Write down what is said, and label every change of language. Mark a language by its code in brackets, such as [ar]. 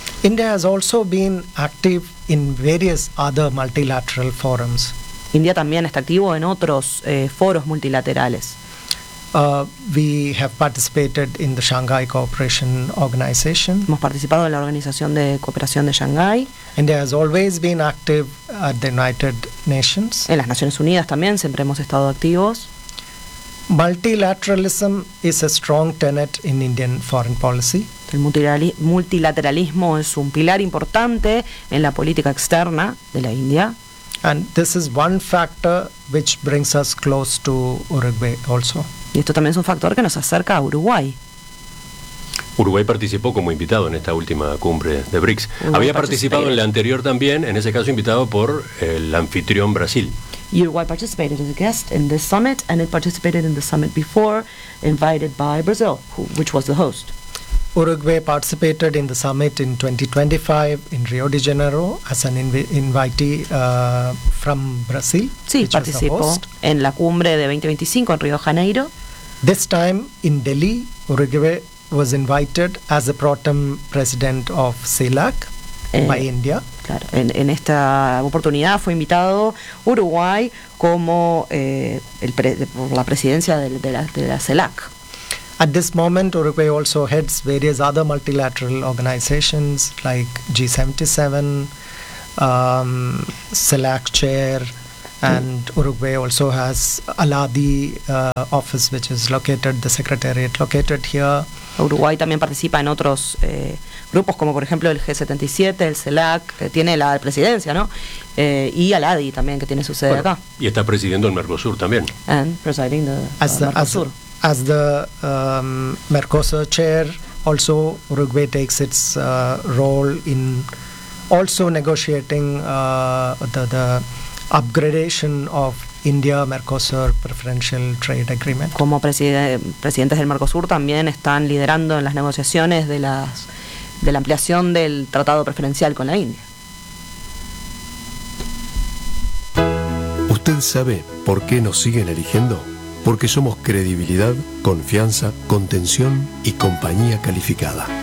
[en] India has also been active in various other multilateral forums. [es] India también está activo en otros foros multilaterales. [en] We have participated in the Shanghai Cooperation Organization. [es] Hemos participado en la Organización de Cooperación de Shanghai. [en] India has always been active at the United Nations. [es] En las Naciones Unidas también siempre hemos estado activos. [en] Multilateralism is a strong tenet in Indian foreign policy. [es] El multilateralismo es un pilar importante en la política externa de la India. [en] And this is one factor which brings us close to Uruguay also. [es] Y esto también es un factor que nos acerca a Uruguay. Uruguay participó como invitado en esta última cumbre de BRICS. Uruguay había participado en la anterior también, en ese caso invitado por el anfitrión Brasil. [en] Y Uruguay participated as a guest in this summit, and it participated in the summit before, invited by Brazil, which was the host. Uruguay participated in the summit in 2025 in Rio de Janeiro as an invitee from Brazil. [es] Sí, participó en la cumbre de 2025 en Río de Janeiro. [en] This time in Delhi, Uruguay was invited as a pro tem president of CELAC by India. [es] Claro, en esta oportunidad fue invitado Uruguay como la presidencia de la CELAC. [en] At this moment, Uruguay also heads various other multilateral organizations like G77, CELAC chair, And Uruguay also has Aladi office, which is located, the secretariat located here. [es] Uruguay también participa en otros grupos, como por ejemplo el G77, el CELAC, tiene la presidencia, ¿no? Y Aladi también, que tiene su sede acá. Y está presidiendo el Mercosur también. [en] And presiding the Mercosur. As the Mercosur chair, also Uruguay takes its role in also negotiating the upgradation of India-Mercosur preferential trade agreement. [es] Como presidentes del Mercosur también están liderando en las negociaciones de la ampliación del tratado preferencial con la India. ¿Usted sabe por qué nos siguen eligiendo? Porque somos credibilidad, confianza, contención y compañía calificada.